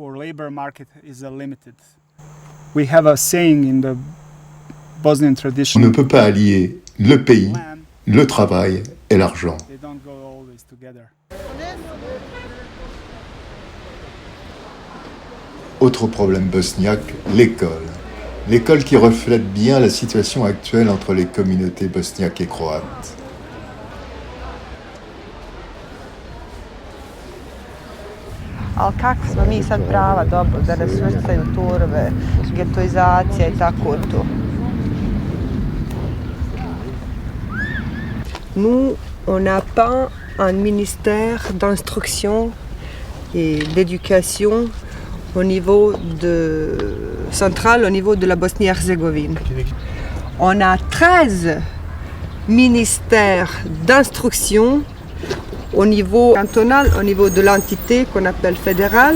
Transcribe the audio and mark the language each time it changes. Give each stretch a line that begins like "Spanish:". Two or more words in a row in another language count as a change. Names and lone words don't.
French: On ne peut pas allier le pays, le travail et l'argent. Autre problème bosniaque, l'école. L'école qui reflète bien la situation actuelle entre les communautés bosniaques et croates.
Bosnian: Ali kakve smo mi sad prava, dobro, da nas svrstaju turbe, getoizacija I tako to.
French: Nous, on n'a pas un ministère d'instruction et d'éducation au niveau central, au niveau de la Bosnie-Herzégovine. On a 13 ministères d'instruction au niveau cantonal, au niveau de l'entité qu'on appelle fédérale.